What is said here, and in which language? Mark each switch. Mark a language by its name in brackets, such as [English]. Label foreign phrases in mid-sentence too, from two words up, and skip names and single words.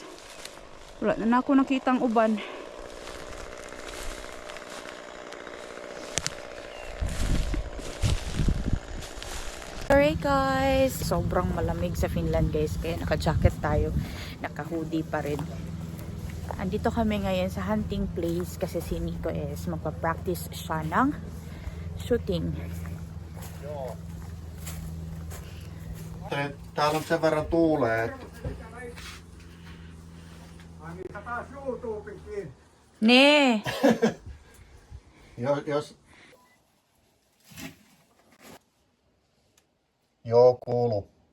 [Filipino] Wala na ako nakitang uban. [English] Alright guys, [Filipino] sobrang malamig sa Finland guys, kaya naka-jacket tayo, naka-hoodie pa rin. Andito kami ngayon sa [English] hunting place [Filipino] kasi si Nico is magpa-practice siya ng shooting. [Finnish] Joo. Täällä on sen verran tuulee, että... Ne! Jos... Joo, kuuluu.